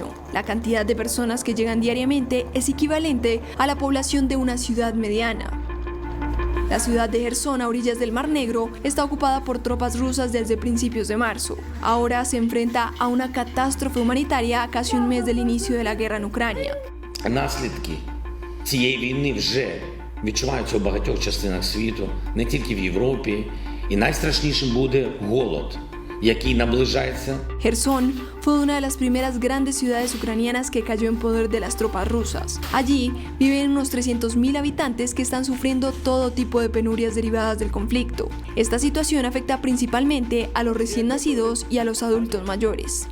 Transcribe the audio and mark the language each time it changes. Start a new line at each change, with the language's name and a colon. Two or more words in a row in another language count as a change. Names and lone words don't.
Spanish: La cantidad de personas que llegan diariamente es equivalente a la población de una ciudad mediana. La ciudad de Jersón, a orillas del Mar Negro, está ocupada por tropas rusas desde principios de marzo. Ahora se enfrenta a una catástrofe humanitaria a casi un mes del inicio de la guerra en Ucrania.
Ukrainian: Наслідки цієї війни вже відчуваються у багатьох частинах світу, не тільки в Європі, і найстрашнішим буде голод, який наближається.
Spanish: Jersón fue una de las primeras grandes ciudades ucranianas que cayó en poder de las tropas rusas. Allí viven unos 300.000 habitantes que están sufriendo todo tipo de penurias derivadas del conflicto. Esta situación afecta principalmente a los recién nacidos y a los adultos mayores.